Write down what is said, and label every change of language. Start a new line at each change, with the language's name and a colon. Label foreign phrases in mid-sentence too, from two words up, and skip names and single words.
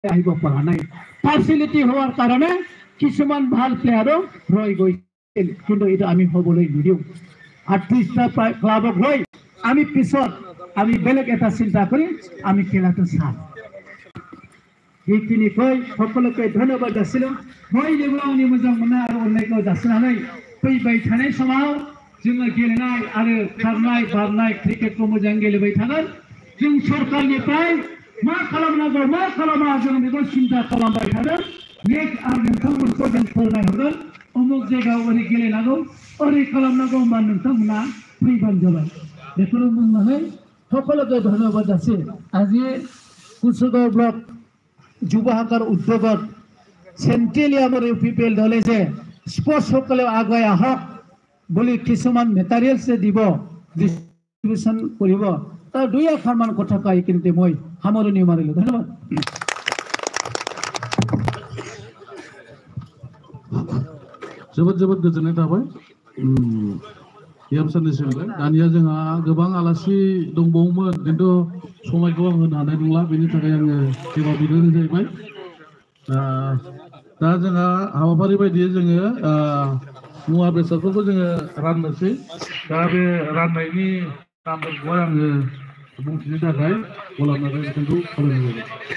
Assamese: আহিব পৰা নাই ফেসিলিটি হোৱাৰ কাৰণে কিছুমান ভাল প্লেয়াৰো ৰৈ গৈছিল কিন্তু এটা আমি হ'বলৈ নিদিও 38টা ক্লাবক লৈ আমি পিছত আমি বেলেগ এটা চিন্তা কৰি আমি খেলাটো চাম এইখিনি কৈ সকলোকে ধন্যবাদ যাচিলো মই যেগুলো
Bodo: आंनि मोजां मोननाय आरो अननायखौ जासिनानै फैबाय थानाय समाव जोङो गेलेनाय आरो खारनाय बारनाय क्रिकेटखौ मोजां गेलेबाय थागोन जों सरकारनिफ्राय मा खालामनांगौ मा खालामा जों बेखौ सिन्था खालामबाय थागोन नेक्स्ट आरो नोंथांमोनखौ जों फोरमायहरगोन अमुक जायगायाव ओरै गेलेनांगौ ओरै खालामनांगौ होनबा नोंथांमोना फैबानो जाबाय बेखौनो बुंनानै
Assamese: সকলোকে ধন্যবাদ যাচি আজি कुसुगाव ब्लक যুৱহাকাৰ উদ্যোগত চেণ্ট্ৰেলিয়ামৰ ইউপিপিএল দলে যে স্পৰ্টছ সকলে আগুৱাই আহক বুলি কিছুমান মেটেৰিয়েলছ দিব ডিস্ট্ৰিবিউশন কৰিব তাৰ দুই আখৰমান কথা কৈ কিন্তু মই সামৰণি মাৰিলো ধন্যবাদ
Bodo: जोबोद गोजोननाय थाबाय साननैसोनिफ्राय दानिया जोंहा गोबां आलासि दंबावोमोन खिन्थु समायखौ आं होनो हानाय नंला बेनि थाखाय आङो सेवा बिनो जाहैबाय दा जोंहा हाबाफारि बायदियै जोङो मुवा बेसादफोरखौ जोङो राननोसै दा बे राननायनि नामफोरखौ आङो बुंथिनो थाखाय गलाम नार्जारि बिथांखौ खावलायनाय जाबाय